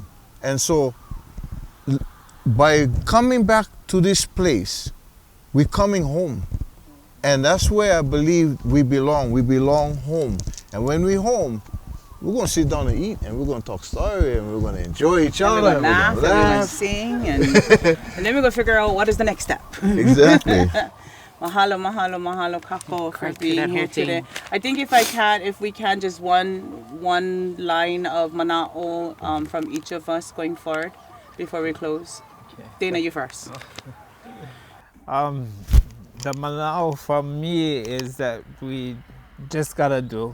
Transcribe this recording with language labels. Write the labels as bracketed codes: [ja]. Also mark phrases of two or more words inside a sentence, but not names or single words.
[en] And so by coming back to this place, we're coming home. And that's where I believe we belong. We belong home. And when we're home, we're going to sit down and eat, and we're going to talk story, and we're going to enjoy each other. We're going to laugh, and we're going to sing, and then we're going to figure out what is the next step. Exactly. [haw] Mahalo, mahalo, mahalo, kako [en] for being here today. I think if we can, just one line of mana'o from each of us going forward before we close. Okay. Dana, you first. The mana'o from me is that we just gotta do.